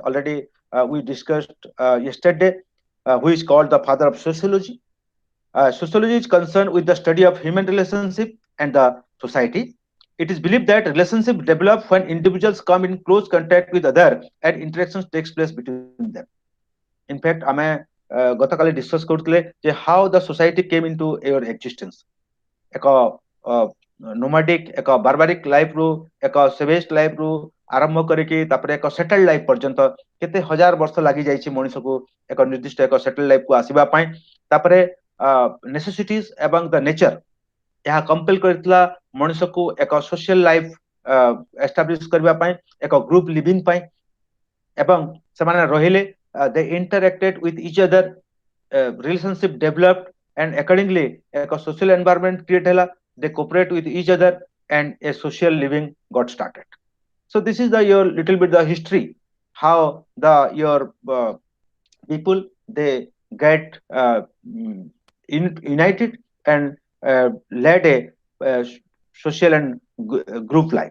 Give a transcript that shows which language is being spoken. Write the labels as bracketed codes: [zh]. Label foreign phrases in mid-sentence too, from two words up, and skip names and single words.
[en] Already we discussed yesterday, who is called the father of sociology. Sociology is concerned with the study of human relationship and the society. It is believed that relationships develop when individuals come in close contact with other and interactions takes place between them. In fact, [or] ଆମେ ଗତକାଲି [en] discuss [or] କରୁଥିଲେ ଯେ [en] how the society came into your existence. [or] ଏକ nomadic ଏକ [en] barbaric life [or] ରୁ ଏକ [en] savage life [or] ରୁ ଆରମ୍ଭ କରିକି ତାପରେ ଏକ [en] settled life [or] ପର୍ଯ୍ୟନ୍ତ କେତେ ହଜାର ବର୍ଷ ଲାଗି ଯାଇଛି ମଣିଷକୁ ଏକ ନିର୍ଦ୍ଦିଷ୍ଟ ଏକ [en] settled life [or] କୁ ଆସିବା ପାଇଁ. ତାପରେ necessities ଏବଂ [en] the nature [or] ଏହା compel କରିଥିଲା ମଣିଷକୁ ଏକ [en] social life establish [or] କରିବା ପାଇଁ, ଏକ [en] group living [or] ପାଇଁ, ଏବଂ ସେମାନେ ରହିଲେ, [en] they interacted with each other, relationship developed, and accordingly ଏକ social environment create ହେଲା, they cooperate with each other and a social living got started. So this is the your little bit the history how the your people they get united and led a social and group life.